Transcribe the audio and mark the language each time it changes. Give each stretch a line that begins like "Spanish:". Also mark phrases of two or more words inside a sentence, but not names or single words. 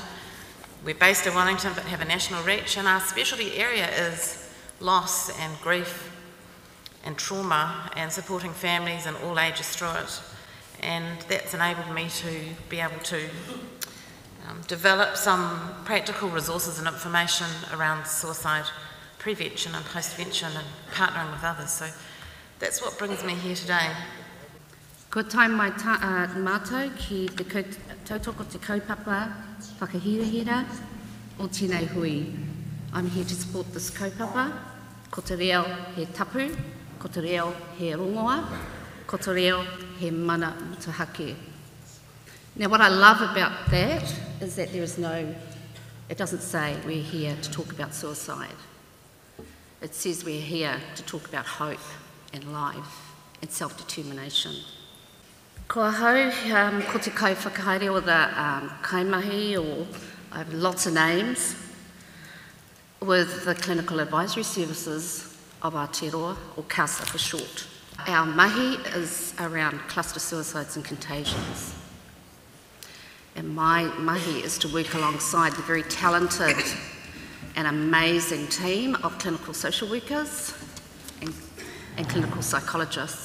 English: We're based in Wellington but have a national reach, and our specialty area is loss and grief and trauma and supporting families and all ages through it. and that's enabled me to be able to develop some practical resources and information around suicide prevention and postvention and partnering with others. So that's what brings me here today.
Māori: Ko tai mai mātou ki te tautoko te kaupapa whakahirahira o tēnei hui.
English: I'm here to support this kaupapa.
Māori: Ko te reo he tapu, ko te reo he rongoa, ko te reo he mana mutahake.
English: Now what I love about that is that there is no, it doesn't say we're here to talk about suicide. It says we're here to talk about hope and life and self-determination.
Māori: Kua hau, ko te kaiwhakahaere o the kaimahi,
English: or I have lots of names, with the Clinical Advisory Services of Aotearoa, or CASA for short. Our mahi is around cluster suicides and contagions. And my mahi is to work alongside the very talented and amazing team of clinical social workers and clinical psychologists.